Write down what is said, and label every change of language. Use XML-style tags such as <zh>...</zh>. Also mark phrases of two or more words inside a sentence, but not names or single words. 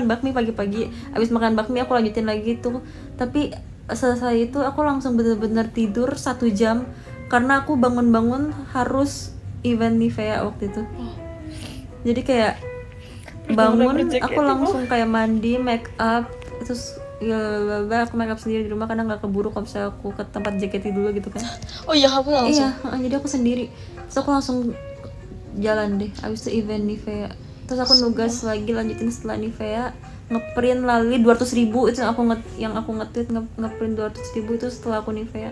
<id>makan bakmi pagi-pagi. Abis makan bakmi aku lanjutin lagi tuh. Tapi selesai itu aku langsung bener-bener tidur 1 jam karena aku bangun-bangun harus event Nivea waktu itu. Jadi kayak bangun aku langsung kayak mandi,</id> <en>make up,</en> <id>terus ya aku</id> <en>make up</en> <id>sendiri di rumah karena nggak keburu kalau misalnya aku ke tempat JKT dulu gitu kan. Oh iya, kamu langsung. Iya, jadi aku sendiri. Terus aku langsung jalan deh abis itu event Nivea. Terus aku nugas lagi lanjutin setelah Nivea, ngeprint lagi 200.000 itu yang aku nge-tweet ngeprint 200.000 itu setelah aku Nivea.</id>